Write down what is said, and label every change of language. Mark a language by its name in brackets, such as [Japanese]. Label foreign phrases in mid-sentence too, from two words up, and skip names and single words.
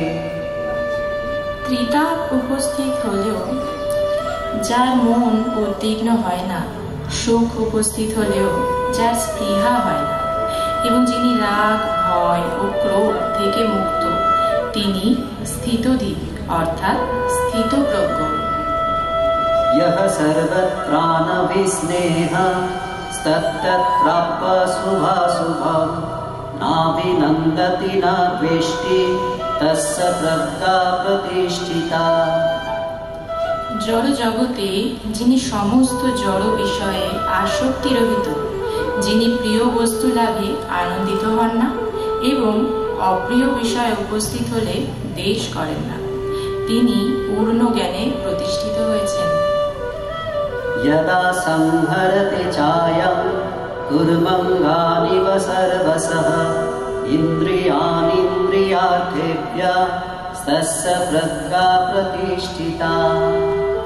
[Bangla] ত্রিতাপ উপস্থিত হলেও যার মন উদ্বিগ্ন হয় না, সুখ উপস্থিত হলেও যার স্পৃহা হয় না এবং যিনি রাগ, ভয় ও ক্রোধ থেকে মুক্ত, তিনি স্থিতধীর অর্থাৎ স্থিতপ্রজ্ঞ। [Sanskrit] यः सर्वत्रानभिस्नेहः तत्तत्प्राप्य शुभाशुभं नाभिनन्दति न द्वेष्टि तस्य प्रज्ञा प्रतिष्ठिता। [Bangla] জড় জগতে যিনি সমস্ত জড় বিষয়ে আসক্তি রহিত, যিনি প্রিয় বস্তু লাভে আনন্দিত হন না এবং অপ্রিয় বিষয় উপস্থিত হলে দ্বেষ করেন না, তিনি পূর্ণ জ্ঞানে প্রতিষ্ঠিত হয়েছেন। [Sanskrit] यदा संहरते चायं कुर्मङ्गानिव सर्वशः इन्द्रियाणीन्द्रियार्थेभ्यः तस्य प्रज्ञा प्रतिष्ठिता।